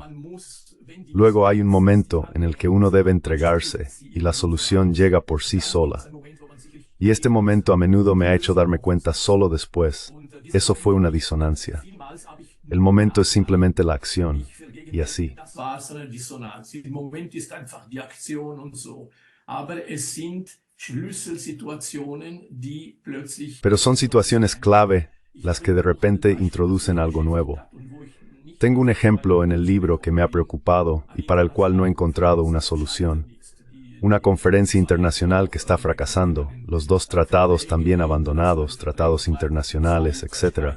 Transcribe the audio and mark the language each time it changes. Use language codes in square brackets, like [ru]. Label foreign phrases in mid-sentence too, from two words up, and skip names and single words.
[es] Luego hay un momento en el que uno debe entregarse y la solución llega por sí sola. Y este momento a menudo me ha hecho darme cuenta solo después. Eso fue una disonancia. El momento es simplemente la acción. y así. [de] Das war so eine Dissonanz. Im Moment ist einfach die Aktion und so. Aber es sind Schlüsselsituationen, die plötzlich... [es] Pero son situaciones clave las que de repente introducen algo nuevo. Tengo un ejemplo en el libro que me ha preocupado y para el cual no he encontrado una solución. Una conferencia internacional que está fracasando, los dos tratados también abandonados, tratados internacionales, etc.